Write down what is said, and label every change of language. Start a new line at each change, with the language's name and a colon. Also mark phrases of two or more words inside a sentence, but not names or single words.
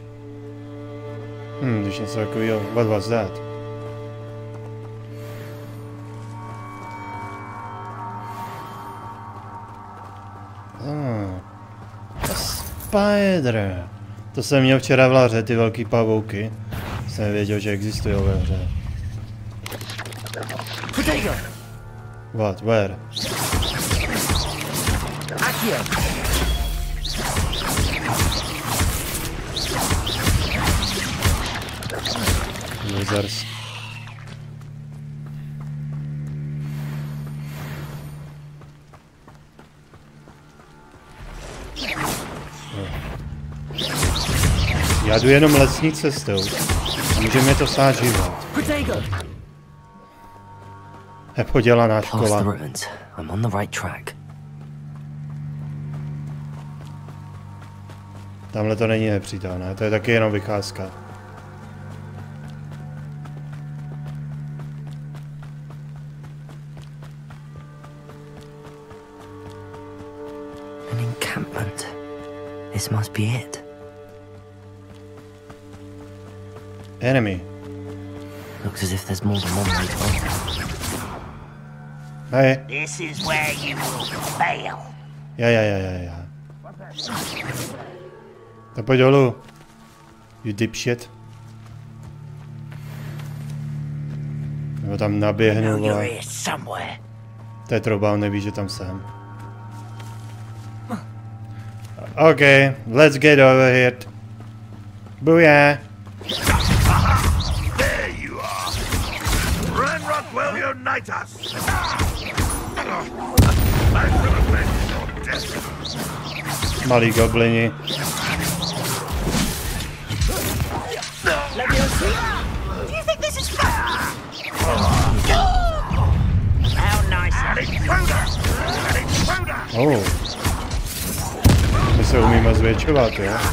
Czech: Když něco takového.
English: What was that? Spider.
Czech: To jsem měl včera v laře, ty velký pavouky. Jsem nevěděl, že existují ve hře.
English: What? Where? Losers.
Czech: Já jdu jenom lesní cestou. Může mě to stát život. Nepodělaná škola.
English: I'm on the right track.
Czech: Tamhle to není nepřítel, ne? To je taky jenom vycházka.
English: An encampment. This must be it. Enemy. Looks as if there's more than one way to enter. Hey. This is where you will fail.
Czech: Ja. Tak pojď dolů.
English: You dipshit.
Czech: Nebo tam naběhnu, vole. To je trouba, on neví, že tam jsem.
English: OK, let's get over here. Booyah. There you are. Ranrock will unite us. I shall avenge your death.
Czech: Malí goblini.
English: Do you think this is fair? How nice. Oh.
Czech: My se umíme zvětšovat, jo?